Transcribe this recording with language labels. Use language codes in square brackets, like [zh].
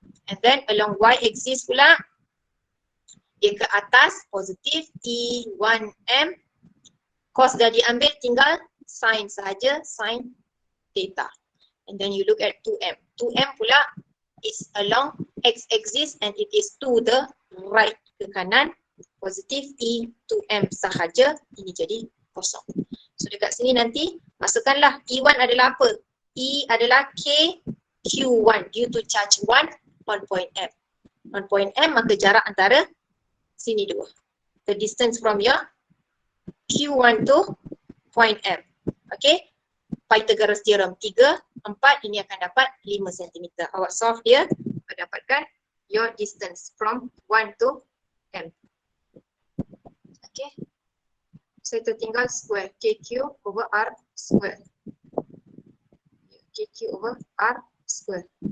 [en] And then along Y axis pula, [ms] dia ke atas, positif [en] E1M. [ms] Cos dah diambil, tinggal sin sahaja, sin theta. [en] And then you look at 2M. 2M pula is along X axis and it is to the right, ke kanan. [ms] Positif E2M sahaja, ini jadi kosong. So dekat sini nanti masukkanlah E1 adalah apa? [en] E adalah K Q1 due to charge 1 on point M. On point M [ms] maka jarak antara sini dua. [en] The distance from your Q1 to point M. Okay? [ms] Pythagoras theorem 3, 4 ini akan dapat 5 cm. Awak solve dia, dapatkan [en] your distance from 1 to M. Okay, so [ms] itu tinggal [en] square KQ over R square. KQ over R square.